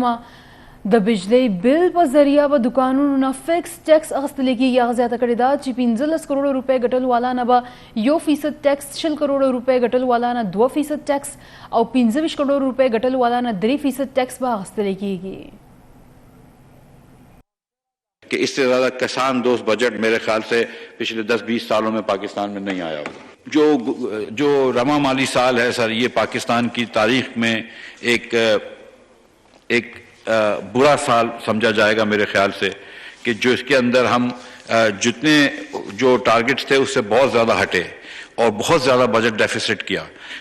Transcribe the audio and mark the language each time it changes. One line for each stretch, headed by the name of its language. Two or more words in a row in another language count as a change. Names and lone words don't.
Pashto: د بجلی بل په ذریعه به دکانونو نه فکس ټیکس اخیستل کېږي. هغه زیاته کړې ده چې 15 کروڑ روپۍ ګټل والا نه به 1% ټیکس، 20 کروڑ روپۍ ګټل والا نه 2% ټیکس او 25 کروڑ روپۍ ګټل والا نه 3% ټیکس به اخیستل کېږي.
Urdu: کہ اس سے زیادہ کسان دوست بجٹ میرے خیال سے پچھلے 10-20 سالوں میں پاکستان میں نہیں آیا ہوگا. جو رما مالی سال ہے سر، یہ پاکستان کی تاریخ میں ایک برا سال سمجھا جائے گا میرے خیال سے، کہ جو اس کے اندر ہم جتنے جو ٹارگٹس تھے اس سے بہت زیادہ ہٹے اور بہت زیادہ
English: budget deficit
Urdu: किया.